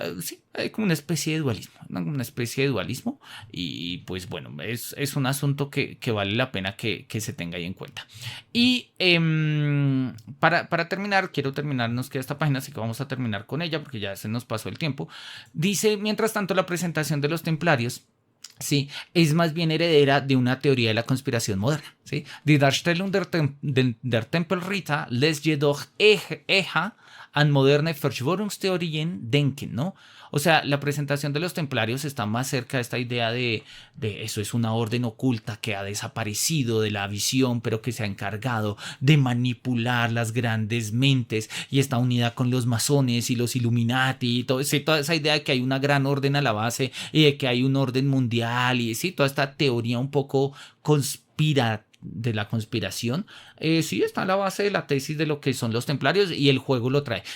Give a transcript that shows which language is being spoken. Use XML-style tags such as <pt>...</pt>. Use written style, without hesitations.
<es>Sí, hay como una especie de dualismo, ¿no? Una especie de dualismo y pues bueno, es un asunto que vale la pena que se tenga ahí en cuenta. Y para terminar, quiero terminar, nos queda esta página, así que vamos a terminar con ella porque ya se nos pasó el tiempo. Dice, mientras tanto, la presentación de los templarios, sí, es más bien heredera de una teoría de la conspiración moderna. ¿Sí?</es> <de>Die Darstellung der Tempelritter lässt jedoch eher an moderne Verschwörungstheorien denken, ¿no?</de> <es>O sea, la presentación de los templarios está más cerca de esta idea de eso es una orden oculta que ha desaparecido de la visión, pero que se ha encargado de manipular las grandes mentes y está unida con los masones y los Illuminati y todo, sí, toda esa idea de que hay una gran orden a la base y de que hay un orden mundial y sí, toda esta teoría un poco de la conspiración, sí está a la base de la tesis de lo que son los templarios y el juego lo trae.</es>